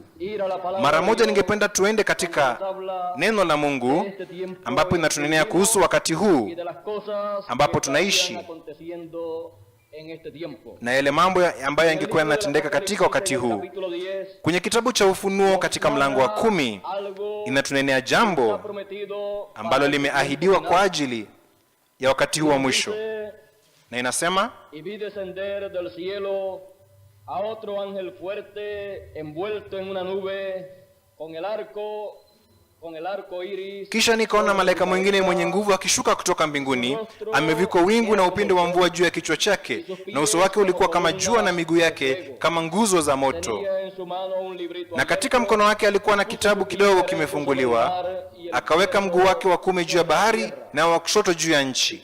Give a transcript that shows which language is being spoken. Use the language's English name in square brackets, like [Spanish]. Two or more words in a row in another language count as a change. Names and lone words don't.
[Swahili] Mara moja ningependa tuende katika neno la Mungu ambapo inatunenea kuhusu wakati huu ambapo tunaishi na yale mambo ambayo yangekuwa yanatendeka katika wakati huu. Kwenye kitabu cha Ufunuo katika mlango wa 10 inatunenea jambo ambalo limeahidiwa kwa ajili ya wakati huu wa mwisho, na inasema, [Spanish] y vi descender del cielo a otro ángel fuerte envuelto en una nube con el arco iris. [Swahili] Kisha nikaona malaika mwingine mwenye nguvu akishuka kutoka mbinguni, amevikwa wingu na upinde wa mvua juu ya kichwa chake, na uso wake ulikuwa kama jua na miguu yake kama nguzo za moto. Na katika mkono wake alikuwa na kitabu kidogo kimefunguliwa. Akaweka mguu wake wa 10 juu ya bahari na wa kushoto juu ya nchi.